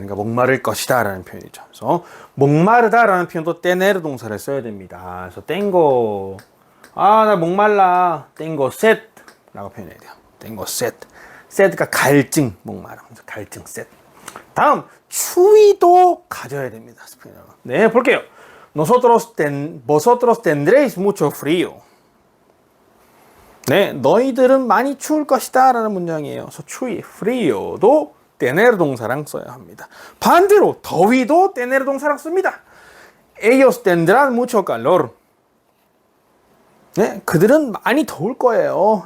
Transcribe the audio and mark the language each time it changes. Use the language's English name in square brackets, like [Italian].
[Korean] 그러니까 목마를 것이다 라는 표현이죠. 그래서 목마르다 라는 표현도 tener 동사를 써야 됩니다. 그래서 tengo 나 목말라. [Spanish] tengo sed [Korean] 라고 표현해야 돼요. [Spanish] tengo sed. [Korean] sed가 갈증, 목마름. 갈증, sed. 다음 추위도 가져야 됩니다. 스페인어로. 네, 볼게요. [Spanish] vosotros tendréis mucho frío. [Korean] 네, 너희들은 많이 추울 것이다 라는 문장이에요. 그래서 추위, frío도 tener 동사랑 써야 합니다. 반대로 더위도 tener 동사랑 씁니다. [Spanish] ellos tendrán mucho calor. [Korean] 네, 그들은 많이 더울 거예요.